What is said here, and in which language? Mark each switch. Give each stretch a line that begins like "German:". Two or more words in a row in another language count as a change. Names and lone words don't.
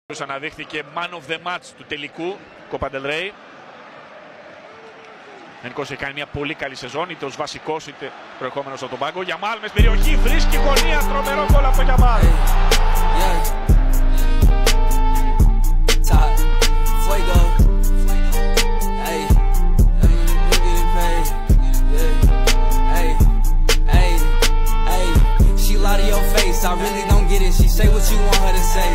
Greek: Αναδείχθηκε
English: man of the match
Greek: του τελικού Copa del Rey. Ενικός έχει κάνει μια πολύ καλή σεζόν, είτε ως βασικός είτε προερχόμενος από τον πάγκο. Γιαμάλ μες περιοχή, βρίσκει γωνία, τρομερό γκολ από τον Γιαμάλ.
English: I really don't get it, she say what you want her to say.